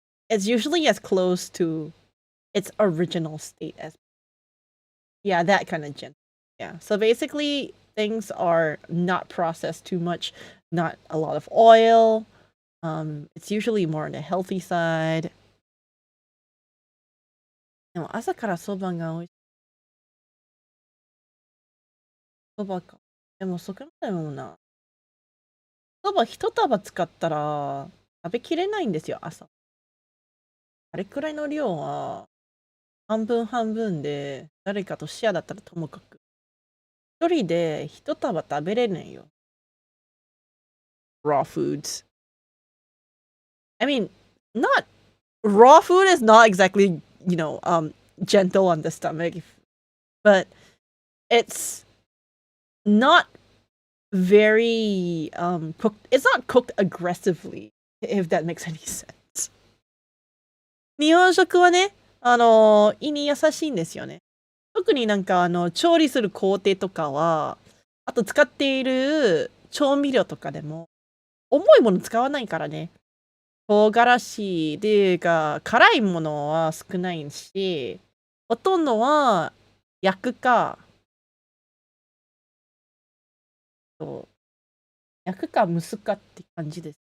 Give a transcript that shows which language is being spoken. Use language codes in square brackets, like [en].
[en] It's usually as close to its original state as that kind of gentle. Yeah. So basically things are not processed too much, not a lot of oil. It's usually more on the healthy side. [ja] でも朝からそばが美味しい。そばか。でもそこまでもな。そば一束使ったら食べきれないんですよ、朝。あれくらいの量は半分半分で誰かとシェアだったらともかく。一人で一束食べれないよ。 [en] Raw foods. I mean, not raw food is not exactly, gentle on the stomach, but it's not very cooked. It's not cooked aggressively, if that makes any sense. [ja] 日本食はね、胃に優しいんですよね。特になんか調理する工程とかは、あと使っている調味料とかでも、重いもの使わないからね。唐辛子っていうか、辛いものは少ないし、ほとんどは焼くか、焼くか蒸すかって感じです。